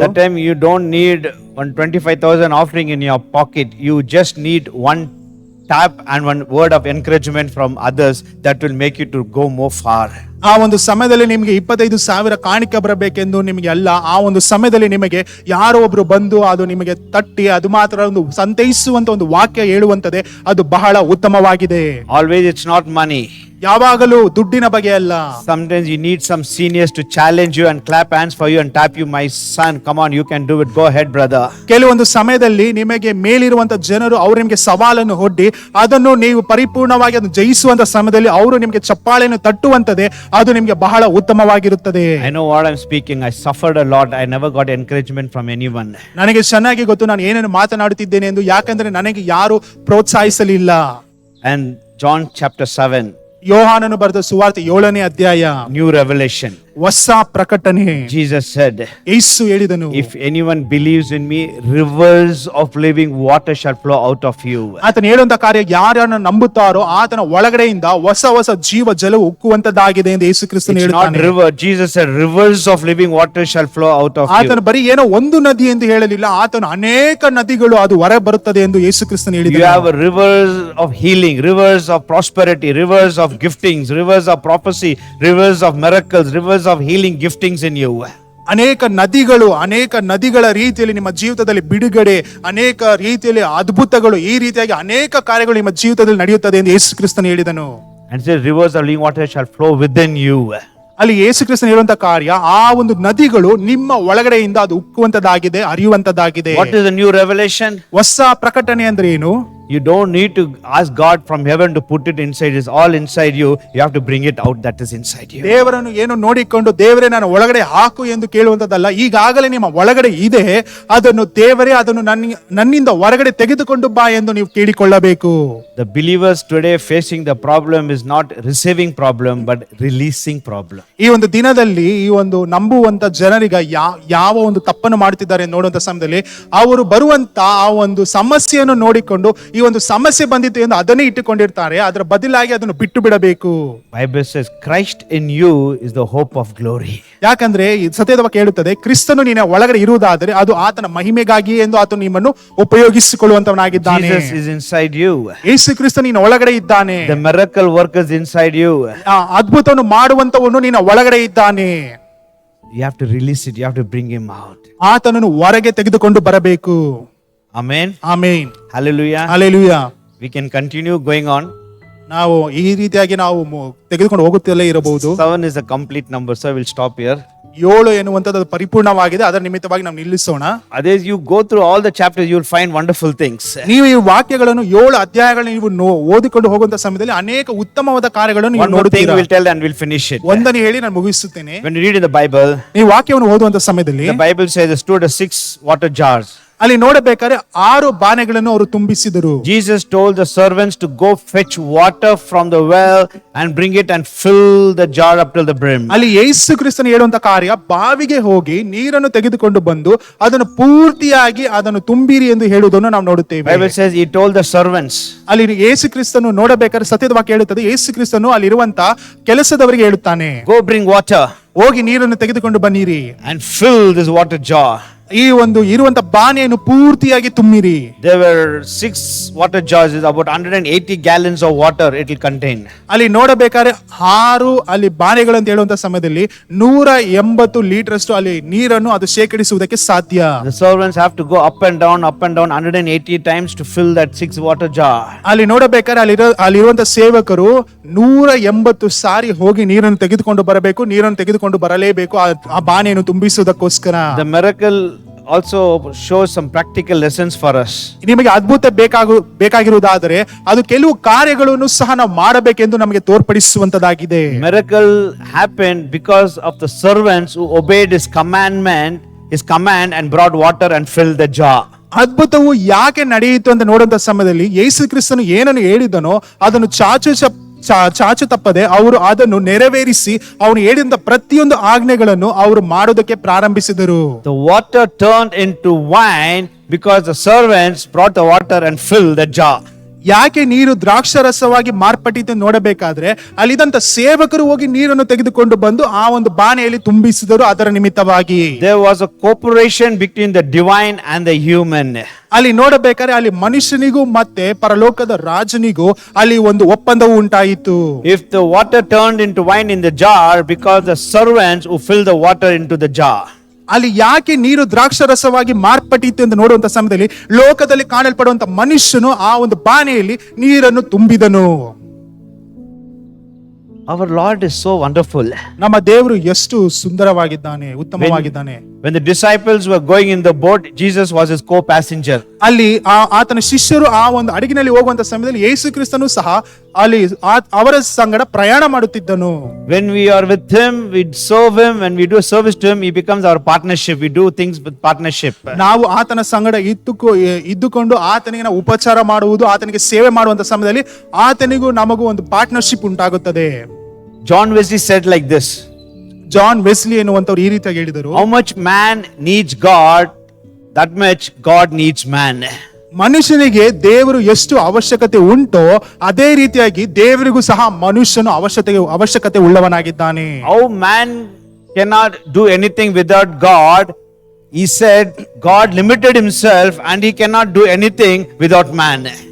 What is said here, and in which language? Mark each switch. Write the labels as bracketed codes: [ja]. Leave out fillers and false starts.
[en] That time you don't need 25,000 offering in your pocket. You just need one tap and one word of encouragement from others that will make you to go more far. [kn] ಆ ಒಂದು ಸಮಯದಲ್ಲಿ ನಿಮಗೆ 25,000 ಕಾಣಿಕೆ ಬರಬೇಕೆಂದು ನಿಮಗೆ ಅಲ್ಲ. ಆ ಒಂದು ಸಮಯದಲ್ಲಿ ನಿಮಗೆ ಯಾರೋ ಒಬ್ರು ಬಂದು ಅದು ನಿಮಗೆ ತಟ್ಟಿ ಅದು ಮಾತ್ರ ಒಂದು ಸಂತೈಸುವಂತ ಒಂದು ವಾಕ್ಯ ಹೇಳುವಂತದೆ, ಅದು ಬಹಳ ಉತ್ತಮವಾಗಿದೆ. [en] Always it's not money. [kn] ಯಾವಾಗಲೂ ದುಡ್ಡಿನ ಬಗ್ಗೆ ಅಲ್ಲ. [en] Sometimes you need some seniors to challenge you and clap hands for you and tap you, my son, come on, you can do it, go ahead brother. [kn] ಕೆಲವೊಂದು ಸಮಯದಲ್ಲಿ ನಿಮಗೆ ಮೇಲಿರುವಂತ ಜನರು ಅವರು ನಿಮಗೆ ಸವಾಲನ್ನು ಒಡ್ಡಿ ಅದನ್ನು ನೀವು ಪರಿಪೂರ್ಣವಾಗಿ ಅದನ್ನು ಜಯಿಸುವಂತ ಸಮಯದಲ್ಲಿ ಅವರು ನಿಮಗೆ ಚಪ್ಪಾಳೆಯನ್ನು ತಟ್ಟುವಂತದೆ, ಅದು ನಿಮಗೆ ಬಹಳ ಉತ್ತಮವಾಗಿರುತ್ತದೆ. [en] I know what I'm speaking. I suffered a lot. I never got encouragement from anyone. [kn] ನನಗೆ ಚೆನ್ನಾಗಿ ಗೊತ್ತು ನಾನು ಏನೇನು ಮಾತನಾಡುತ್ತಿದ್ದೇನೆ ಎಂದು, ಯಾಕಂದ್ರೆ ನನಗೆ ಯಾರು ಪ್ರೋತ್ಸಾಹಿಸಲಿಲ್ಲ. [en] And John chapter 7, [kn] ಯೋಹಾನನು ಬರೆದ ಸುವಾರ್ತೆ 7ನೇ ಅಧ್ಯಾಯ, [en] new revelation. [kn] ಹೊಸ ಪ್ರಕಟಣೆ. [en] Jesus said, [kn] ಯೇಸು ಹೇಳಿದನು, [en] if anyone believes in me, rivers of living water shall flow out of you. [kn] ಆತನು ಹೇಳುವಂತ ಕಾರ್ಯ, ಯಾರನ್ನು ನಂಬುತ್ತಾರೋ ಆತನ ಒಳಗಡೆಯಿಂದ ಹೊಸ ಹೊಸ ಜೀವ ಜಲವು ಉಕ್ಕುವಂತದ್ದಾಗಿದೆ ಎಂದು ಯೇಸು ಕ್ರಿಸ್ತನು [en] It's not [kn] ಹೇಳುತ್ತಾನೆ. [en] river. Jesus said, rivers of living water shall flow out of you. [kn] ಆತನು ಬರೀ ಏನೋ ಒಂದು ನದಿ ಎಂದು ಹೇಳಲಿಲ್ಲ, ಆತನು ಅನೇಕ ನದಿಗಳು ಅದು ಹೊರ ಬರುತ್ತದೆ ಎಂದು ಯೇಸು ಕ್ರಿಸ್ತನು [en] You [kn] ಹೇಳಿದನು. [en] have rivers of healing, rivers of prosperity, rivers of giftings, rivers of prophecy, rivers of miracles, rivers of healing giftings in you. [kn] ಅನೇಕ ನದಿಗಳ ರೀತಿಯಲ್ಲಿ ನಿಮ್ಮ ಜೀವಿತದಲ್ಲಿ ಬಿಡುಗಡೆ, ಅನೇಕ ರೀತಿಯಲ್ಲಿ ಅದ್ಭುತಗಳು, ಈ ರೀತಿಯಾಗಿ ಅನೇಕ ಕಾರ್ಯಗಳು ನಿಮ್ಮ ಜೀವಿತದಲ್ಲಿ ನಡೆಯುತ್ತದೆ ಎಂದು ಯೇಸು ಕ್ರಿಸ್ತನು ಹೇಳಿದನು. [en] And says, rivers of living water shall flow within you. [kn] ಅಲ್ಲಿ ಯೇಸು ಕ್ರಿಸ್ತನು ಹೇಳುವಂತ ಕಾರ್ಯ, ಆ ಒಂದು ನದಿಗಳು ನಿಮ್ಮ ಒಳಗಡೆಯಿಂದ ಅದು ಉಕ್ಕುವಂತದ್ದಾಗಿದೆ, ಹರಿಯುವಂತದ್ದಾಗಿದೆ. [en] What is the new revelation? [kn] ಹೊಸ ಪ್ರಕಟಣೆ ಅಂದ್ರೆ ಏನು? [en] You don't need to ask God from heaven to put it inside. It's all inside you. You have to bring it out. That is inside you. [kn] ದೇವರನ್ನು ಏನು ನೋಡಿಕೊಂಡು ದೇವರೇ ನಾನು ಒಳಗಡೆ ಹಾಕು ಎಂದು ಕೇಳುವಂತದ್ದಲ್ಲ, ಈಗಾಗಲೇ ನಿಮ್ಮ ಒಳಗಡೆ ಇದೆ, ಅದನ್ನು ದೇವರೇ ಅದನ್ನು ನನ್ನಿಂದ ಹೊರಗಡೆ ತೆಗೆದುಕೊಂಡು ಬಾ ಎಂದು ನೀವು ಕೇಳಿಕೊಳ್ಳಬೇಕು. [en] The believers today facing the problem is not receiving problem but releasing problem. [kn] ಈ ಒಂದು ದಿನದಲ್ಲಿ ಈ ಒಂದು ನಂಬುವಂತ ಜನರಿಗ ಯಾವ ಒಂದು ತಪ್ಪನ್ನು ಮಾಡುತ್ತಿದ್ದಾರೆ ನೋಡುವಂತ ಸಮಯದಲ್ಲಿ ಅವರು ಬರುವಂತ ಆ ಒಂದು ಸಮಸ್ಯೆಯನ್ನು ನೋಡಿಕೊಂಡು ಈ ಒಂದು ಸಮಸ್ಯೆ ಬಂದಿತ್ತು ಎಂದು ಅದನ್ನೇ ಇಟ್ಟುಕೊಂಡಿರ್ತಾರೆ. ಅದರ ಬದಲಾಗಿ ಅದನ್ನು ಬಿಟ್ಟು ಬಿಡಬೇಕು. [en] Bible says Christ in you is the hope of glory. [kn] ಯಾಕಂದ್ರೆ ಈ ಸತ್ಯದ ವಾಕ್ಯ ಹೇಳುತ್ತದೆ, ಕ್ರಿಸ್ತನು ನಿನ್ನ ಒಳಗಡೆ ಇರುವುದಾದರೆ ಅದು ಆತನ ಮಹಿಮೆಗಾಗಿ ಎಂದು ಆತನು ನಿಮ್ಮನ್ನು ಉಪಯೋಗಿಸಿಕೊಳ್ಳುವಂತವನಾಗಿದ್ದಾನೆ. [en] Jesus is inside you. [kn] ಯೇಸು ಕ್ರಿಸ್ತನು ನಿನ್ನ ಒಳಗಡೆ ಇದ್ದಾನೆ. [en] The miracle worker is inside you. [kn] ಆ ಅದ್ಭುತವನ್ನು ಮಾಡುವಂತವನು ನಿನ್ನ ಒಳಗಡೆ ಇದ್ದಾನೆ. [en] You have to release it. You have to bring him out. [kn] ಆತನನ್ನು ಹೊರಗೆ ತೆಗೆದುಕೊಂಡು ಬರಬೇಕು. [en] Amen. [kn] Amen. [en] Hallelujah. [kn] Hallelujah. [en] We can continue going on. [kn] ನಾವು ಈ ರೀತಿಯಾಗಿ ನಾವು ತೆಗೆದುಕೊಂಡು ಹೋಗುತ್ತಲೇ ಇರಬಹುದು. [en] 7 is a complete number, so we'll stop here. [kn] 7 ಎನ್ನುವಂಥದ್ದು ಪರಿಪೂರ್ಣವಾಗಿದೆ, ಅದರ ನಿಮಿತ್ತವಾಗಿ ನಾವು ನಿಲ್ಲಿಸೋಣ. [en] As you go through all the chapters, you will find wonderful things. [kn] ನೀವು ಈ ವಾಕ್ಯಗಳನ್ನು 7 ಅಧ್ಯಾಯಗಳನ್ನು ನೀವು ಓದಿಕೊಂಡು ಹೋಗುವಂತ ಸಮಯದಲ್ಲಿ ಅನೇಕ ಉತ್ತಮವಾದ ಕಾರ್ಯಗಳನ್ನು ನೀವು [en] One more thing [kn] ನೋಡುತ್ತೀರಾ. [en] we'll tell and we'll finish it. [kn] ಒಂದನ್ನು ಹೇಳಿ ನಾನು ಮುಗಿಸುತ್ತೇನೆ. [en] When you read in the Bible, [kn] ನೀವು ವಾಕ್ಯವನ್ನು ಓದುವಂತ ಸಮಯದಲ್ಲಿ [en] the Bible says there stood 6 water jars. [kn] ಅಲ್ಲಿ ನೋಡಬೇಕಾದ್ರೆ 6 ಬಾನೆಗಳನ್ನು ಅವರು ತುಂಬಿಸಿದರು. [en] Jesus told the servants to go fetch water from the well and bring it and fill the jar up till the brim. [kn] ಅಲ್ಲಿ ಯೇಸು ಕ್ರಿಸ್ತನು ಹೇಳುವಂತ ಕಾರ್ಯ, ಬಾವಿಗೆ ಹೋಗಿ ನೀರನ್ನು ತೆಗೆದುಕೊಂಡು ಬಂದು ಅದನ್ನು ಪೂರ್ತಿಯಾಗಿ ಅದನ್ನು ತುಂಬಿರಿ ಎಂದು ಹೇಳುವುದನ್ನು ನಾವು ನೋಡುತ್ತೇವೆ. [en] Bible says he told the servants. [kn] ಅಲ್ಲಿ ಯೇಸು ಕ್ರಿಸ್ತನು ನೋಡಬೇಕಾದ್ರೆ ಸತ್ಯದ ವಾಕ್ಯ ಹೇಳುತ್ತದೆ, ಯೇಸು ಕ್ರಿಸ್ತನು ಅಲ್ಲಿರುವಂತ ಕೆಲಸದವರಿಗೆ ಹೇಳುತ್ತಾನೆ, [en] Go bring water [kn] ಹೋಗಿ ನೀರನ್ನು ತೆಗೆದುಕೊಂಡು ಬನ್ನಿರಿ [en] and fill this water jar. [kn] ಈ ಒಂದು ಇರುವಂತ ಬಾನೆಯನ್ನು ಪೂರ್ತಿಯಾಗಿ ತುಂಬಿರಿ. [en] There were 6 water jars, is about 180 gallons of water it will contain. [kn] ಅಲ್ಲಿ ನೋಡಬೇಕಾದ್ರೆ 6 ಅಲ್ಲಿ ಬಾನೆಗಳು ಅಂತ ಹೇಳುವಂತ ಸಮಯದಲ್ಲಿ 180 ಲೀಟರ್ ಅಷ್ಟು ಅಲ್ಲಿ ನೀರನ್ನು ಅದು ಶೇಖರಿಸುವುದಕ್ಕೆ ಸಾಧ್ಯ. [en] The servants have to go up and down 180 times to fill that 6 water jar. [kn] ಅಲ್ಲಿ ನೋಡಬೇಕಾದ್ರೆ ಅಲ್ಲಿರುವಂತ ಸೇವಕರು 180 ಸಾರಿ ಹೋಗಿ ನೀರನ್ನು ತೆಗೆದುಕೊಂಡು ಬರಬೇಕು, ನೀರನ್ನು ತೆಗೆದುಕೊಂಡು ಬರಲೇಬೇಕು ಆ ಬಾನೆಯನ್ನು ತುಂಬಿಸುವುದಕ್ಕೋಸ್ಕರ. [en] The miracle also shows some practical lessons for us. [kn] ನಿಮಗೆ ಅದ್ಭುತ ಬೇಕಾಗಿರುವುದಾದರೆ ಅದು ಕೆಲವು ಕಾರ್ಯಗಳನ್ನು ಸಹ ನಾವು ಮಾಡಬೇಕೆಂದು ನಮಗೆ ತೋರ್ಪಡಿಸುವಂತದಾಗಿದೆ. [en] Miracle happened because of the servants who obeyed his command and brought water and filled the jar. [kn] ಅದ್ಭುತವು ಯಾಕೆ ನಡೆಯಿತು ಅಂತ ನೋಡುವಂತ ಸಮಯದಲ್ಲಿ ಯೇಸು ಕ್ರಿಸ್ತನು ಏನನ್ನು ಹೇಳಿದನೋ ಅದನ್ನು ಚಾಚು ತಪ್ಪದೆ ಅವರು ಅದನ್ನು ನೆರವೇರಿಸಿ ಅವನು ಹೇಳಿದ ಪ್ರತಿಯೊಂದು ಆಜ್ಞೆಗಳನ್ನು ಅವರು ಮಾಡೋದಕ್ಕೆ ಪ್ರಾರಂಭಿಸಿದರು. [en] The water turned into wine because the servants brought the water and filled the jar. [kn] ಯಾಕೆ ನೀರು ದ್ರಾಕ್ಷಾರಸವಾಗಿ ಮಾರ್ಪಟ್ಟಿತು ನೋಡಬೇಕಾದ್ರೆ ಅಲ್ಲಿದ್ದಂತ ಸೇವಕರು ಹೋಗಿ ನೀರನ್ನು ತೆಗೆದುಕೊಂಡು ಬಂದು ಆ ಒಂದು ಬಾನೆಯಲ್ಲಿ ತುಂಬಿಸಿದರು. ಅದರ ನಿಮಿತ್ತವಾಗಿ [en] there was a cooperation between the divine and the human. [kn] ಅಲ್ಲಿ ನೋಡಬೇಕಾದ್ರೆ ಅಲ್ಲಿ ಮನುಷ್ಯನಿಗೂ ಮತ್ತೆ ಪರಲೋಕದ ರಾಜನಿಗೂ ಅಲ್ಲಿ ಒಂದು ಒಪ್ಪಂದವು ಉಂಟಾಯಿತು. [en] If the water turned into wine in the jar because the servants who filled the water into the jar. [kn] ಅಲ್ಲಿ ಯಾಕೆ ನೀರು ದ್ರಾಕ್ಷಾರಸವಾಗಿ ಮಾರ್ಪಟ್ಟಿತ್ತು ಎಂದು ನೋಡುವಂತ ಸಮಯದಲ್ಲಿ ಲೋಕದಲ್ಲಿ ಕಾಣಲ್ಪಡುವಂತ ಮನುಷ್ಯನು ಆ ಒಂದು ಬಾನೆಯಲ್ಲಿ ನೀರನ್ನು ತುಂಬಿದನು. [en] Our Lord is so wonderful. [kn] ನಮ್ಮ ದೇವರು ಎಷ್ಟು ಸುಂದರವಾಗಿದ್ದಾನೆ, ಉತ್ತಮವಾಗಿದ್ದಾನೆ. [en] When the disciples were going in the boat, Jesus was his co-passenger. [kn] ಅಲ್ಲಿ ಆತನ ಶಿಷ್ಯರು ಆ ಒಂದು ಹಡಗಿನಲ್ಲಿ ಹೋಗುವಂತ ಸಮಯದಲ್ಲಿ ಯೇಸು ಕ್ರಿಸ್ತನು ಸಹ ಅಲ್ಲಿ ಅವರ ಸಂಗಡ ಪ್ರಯಾಣ ಮಾಡುತ್ತಿದ್ದನು. [en] When we are with him, we serve him. When we do service to him, he becomes our partnership. We do things with partnership. [kn] ನಾವು ಆತನ ಸಂಗಡ ಇದ್ದುಕೊಂಡು ಆತನಿಗೆ ನಾವು ಉಪಚಾರ ಮಾಡುವುದು, ಆತನಿಗೆ ಸೇವೆ ಮಾಡುವಂತ ಸಮಯದಲ್ಲಿ ಆತನಿಗೂ ನಮಗೂ ಒಂದು ಪಾರ್ಟ್ನರ್ಶಿಪ್ ಉಂಟಾಗುತ್ತದೆ. [en] John Wesley said like this. [kn] John Wesley ಎನ್ನುವಂತವ್ರು ಈ ರೀತಿಯಾಗಿ ಹೇಳಿದರು, [en] how much man needs God, that much God needs man. [kn] ಮನುಷ್ಯನಿಗೆ ದೇವರು ಎಷ್ಟು ಅವಶ್ಯಕತೆ ಉಂಟೋ ಅದೇ ರೀತಿಯಾಗಿ ದೇವರಿಗೂ ಸಹ ಮನುಷ್ಯನು ಅವಶ್ಯಕತೆ ಉಳ್ಳವನಾಗಿದ್ದಾನೆ. [en] How man cannot do anything without God, he said God limited himself and he cannot do anything without man.